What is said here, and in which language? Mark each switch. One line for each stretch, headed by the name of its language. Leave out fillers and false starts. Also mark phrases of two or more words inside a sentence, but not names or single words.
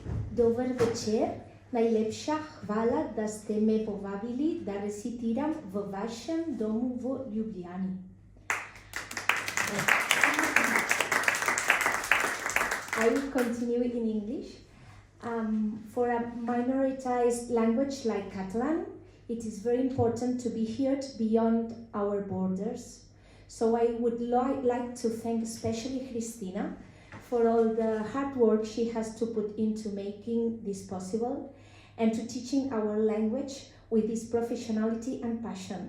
Slovenian: Dober večer, najlepša hvala, da ste me povabili, da recitiram v vašem domu v Ljubljani.
English: I will continue in English. For a minoritized language like Catalan, it is very important to be heard beyond our borders. So I would like to thank especially Cristina for all the hard work she has to put into making this possible and to teaching our language with this professionality and passion.